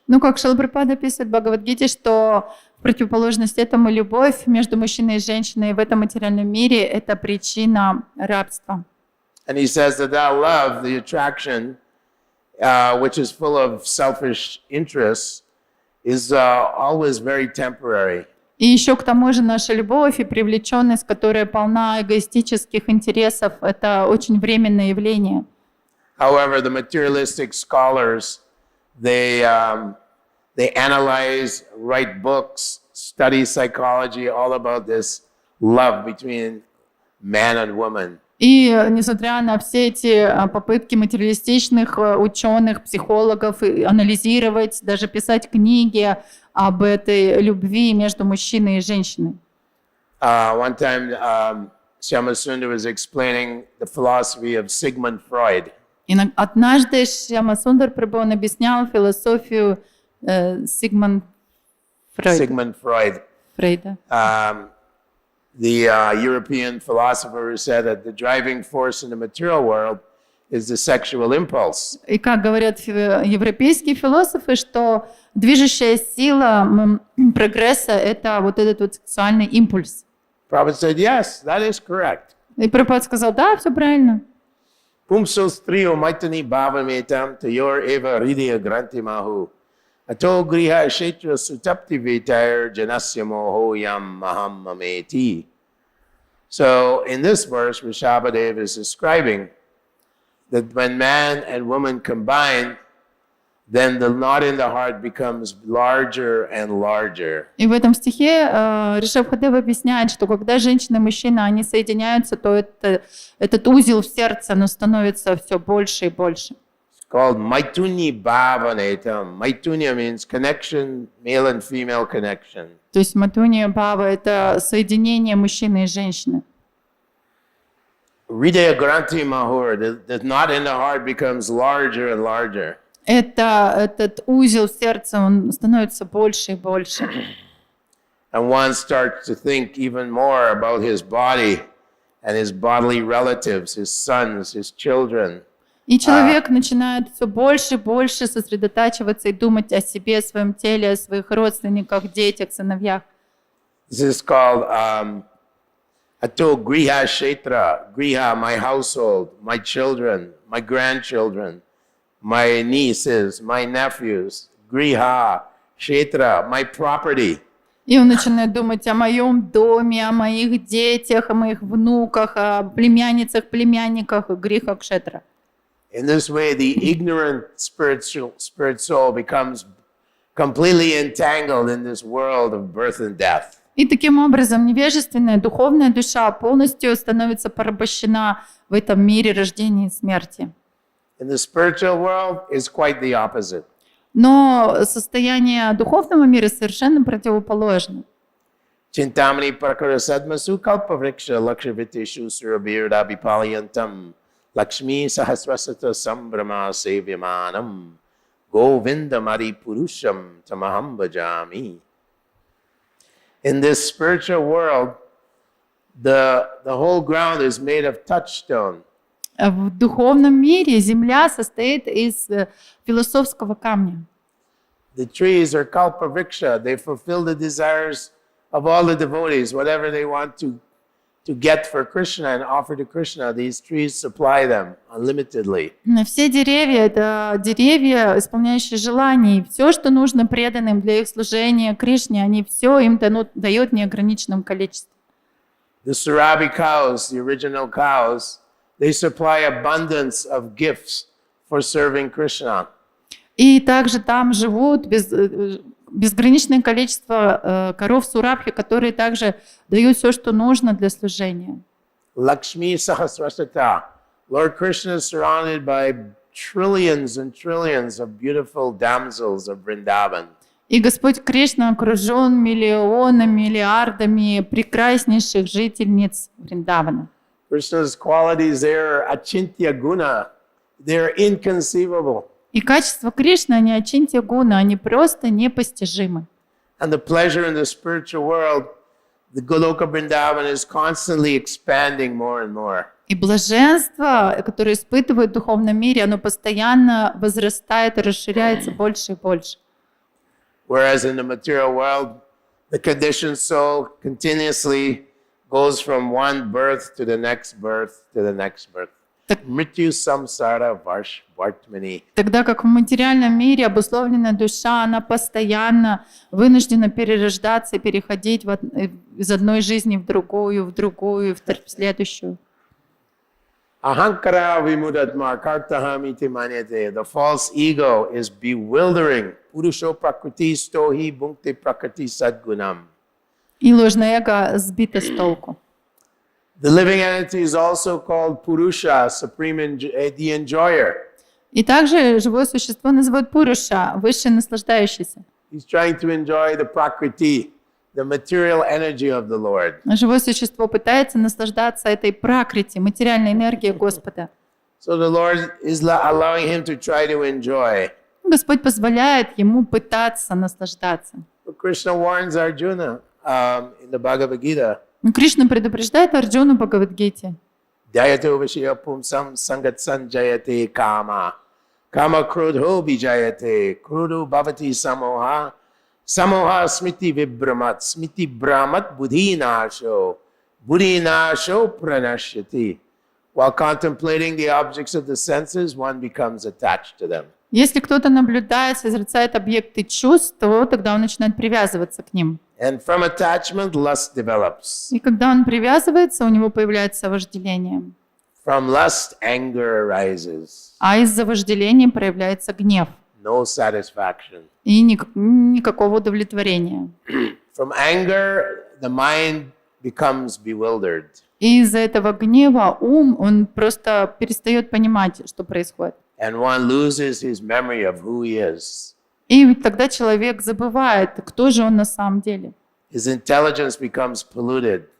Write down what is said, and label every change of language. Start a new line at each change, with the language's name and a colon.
Russian: Ну, как Шрила Прабхупада описывает в Бхагавад-гите, что в противоположность этому любовь между мужчиной и женщиной в этом материальном мире — это причина рабства.
English: And he says that love, the attraction, which is full of selfish interests, is always very temporary.
Russian: И еще к тому же наша любовь и привлеченность, которая полна эгоистических интересов, это очень временное явление.
English: However, the materialistic scholars, they analyze, write books, study psychology, all about this love between man and woman.
Russian: И несмотря на все эти попытки материалистичных ученых, психологов анализировать, даже писать книги об этой любви между мужчиной и женщиной.
English: One time, Shyama Sundar was explaining the philosophy of Sigmund Freud.
Russian: И однажды Шьяма Сундар Прабху объяснял философию Sigmund Фрейда.
English: The European philosopher who said that the driving force in the material world is the sexual impulse.
Russian: И как говорят европейские философы, что движущая сила прогресса — это вот этот вот сексуальный импульс.
English: Prabhupada said, yes, that is correct.
Russian: И Прабхупада сказал, да, все правильно.
Sanskrit: Pumso striyo maitani bhavametam tayor eva hridaya granti mahu. Ato griha kshetra sutapti vetair janasya moho yam maham mameti.
English: So in this verse, Rishabhadev is describing that when man and woman combine, then the knot in the heart becomes larger and larger.
Russian: И в этом стихе Ришабхадев объясняет, что когда женщина и мужчина, они соединяются, то этот узел в сердце, оно становится все больше и больше.
English: It's called
Sanskrit: Maituni Bhavanatam.
English: Maitunya means connection, male and female connection.
Russian: То есть матунья бхава – это соединение мужчины и женщины.
Sanskrit: Hridaya Granthi Mahur,
English: the knot in the heart becomes larger and larger.
Russian: Этот узел в сердце, он становится больше и больше.
English: And one starts to think even more about his body and his bodily relatives, his sons, his children.
Russian: И человек начинает все больше и больше сосредотачиваться и думать о себе, о своем теле, о своих родственниках, детях, сыновьях.
English: This is called
Sanskrit: Ato Griha Kshetra.
English: Griha, my household, my children, my grandchildren, my nieces, my nephews. Griha Kshetra, my property.
Russian: И он начинает думать о моем доме, о моих детях, о моих внуках, о племянницах, племянниках, гриха кшетра.
English: In this way, the ignorant spirit soul becomes completely entangled in this world of birth and death.
Russian: И таким образом невежественная духовная душа полностью становится порабощена в этом мире рождения и смерти.
English: In the spiritual world, is quite the opposite.
Russian: Но состояние духовного мира совершенно противоположно.
Sanskrit: Chintamani prakara sadmasu kalpavriksha lakshaviteshu surabhirdabhipalayantam Lakshmi sahasrasata sambrama sevyamanam Govindamari purusham tamaham bhajami.
English: In this spiritual world, the whole ground is made of touchstone.
Russian: В духовном мире земля состоит из философского камня.
English: The trees are kalpavriksha. They fulfill the desires of all the devotees. Whatever they want to get for Krishna and offer to Krishna, these trees supply them unlimitedly.
Russian: Все деревья – это деревья, исполняющие желания. И все, что нужно преданным для их служения Кришне, они все им дают в неограниченном количестве.
English: The Surabhi cows, the original cows, they supply abundance of gifts for serving Krishna.
Russian: И также там живут безграничное количество коров Сурабхи, которые также дают все, что нужно для служения.
Sanskrit: Lakshmi Sahasrasata.
English: Lord Krishna is surrounded by trillions and trillions of beautiful damsels of Vrindavan.
Russian: И Господь Кришна окружен миллионами, миллиардами прекраснейших жительниц Вриндавана.
English: Krishna's qualities, they're achintya guna. They're inconceivable.
Russian: И качества Кришны, они ачинтья гуна, они просто непостижимы.
English: And the pleasure in the spiritual world, the Goloka Vrindavan is constantly expanding more and more.
Russian: И блаженство, которое испытывают в духовном мире, оно постоянно возрастает и расширяется больше и больше.
English: Whereas in the material world, the conditioned soul continuously goes from one birth to the next birth to the next birth.
Sanskrit: Mrityu samsara vartmani.
Russian: Тогда как в материальном мире обусловленная душа, она постоянно вынуждена перерождаться и переходить из одной жизни в другую, в следующую.
Sanskrit: Ahankara vimudatma kartahamiti manyate.
English: The false ego is bewildering.
Sanskrit: Purusho prakriti stohi bhunkte prakriti sadgunam.
Russian: И ложное эго сбито с толку.
English: The living entity is also called Purusha, the enjoyer.
Russian: И также живое существо называют Пуруша, высший наслаждающийся.
English: He's trying to enjoy the prakriti, the material energy of the Lord.
Russian: Живое существо пытается наслаждаться этой пракрити, материальной энергией Господа.
English: So the Lord is allowing him to try to enjoy.
Russian: Господь позволяет ему пытаться наслаждаться.
English: But Krishna warns Arjuna in the Bhagavad Gita.
Russian: Кришна предупреждает Арджуну в Бхагавад-гите.
Sanskrit: Jayato vishya pumsam sangat sanjayate kama. Kama krudho vijayate. Krudho bhavati samoha. Samoha smiti vibramat. Smiti brahmat buddhi nasho. Buddhi nasho pranashyati.
English: While contemplating the objects of the senses, one becomes attached to them.
Russian: Если кто-то наблюдает, созерцает объекты чувств, то тогда он начинает привязываться к ним.
English: And from attachment, lust develops.
Russian: И когда он привязывается, у него появляется вожделение.
English: From lust, anger arises.
Russian: А из-за вожделения проявляется гнев.
English: No satisfaction.
Russian: И никакого удовлетворения.
English: From anger, the mind becomes bewildered.
Russian: И из-за этого гнева он просто перестает понимать, что происходит.
English: and one loses his memory of who he is.
Russian: И тогда человек забывает, кто же он на самом деле.
English: His intelligence becomes polluted.